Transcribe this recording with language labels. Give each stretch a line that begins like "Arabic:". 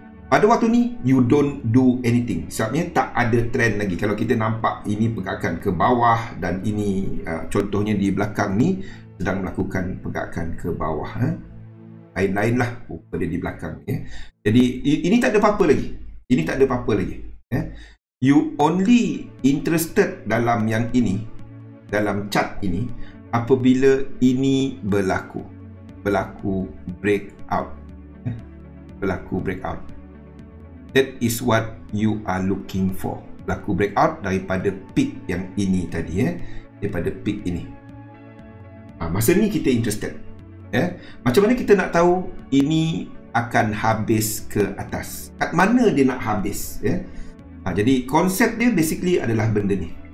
Malay: Pada waktu ni,
English: you don't do anything.
Malay: Sebabnya tak ada trend lagi. Kalau kita nampak ini pergerakan ke bawah dan ini contohnya di belakang ni sedang melakukan pergerakan ke bawah. Lain-lain lah rupa dia di belakang. Jadi ini tak ada apa-apa lagi. Ini tak ada apa-apa lagi.
English: You only interested
Malay: dalam yang ini, dalam chart ini, apabila ini berlaku. Berlaku breakout. Berlaku breakout.
English: That is what you are looking for.
Malay: Berlaku breakout daripada peak yang ini tadi. Daripada peak ini. Masa ni kita interested. Macam mana kita nak tahu ini akan habis ke atas? Kat mana dia nak habis? Jadi konsep dia basically adalah benda ni.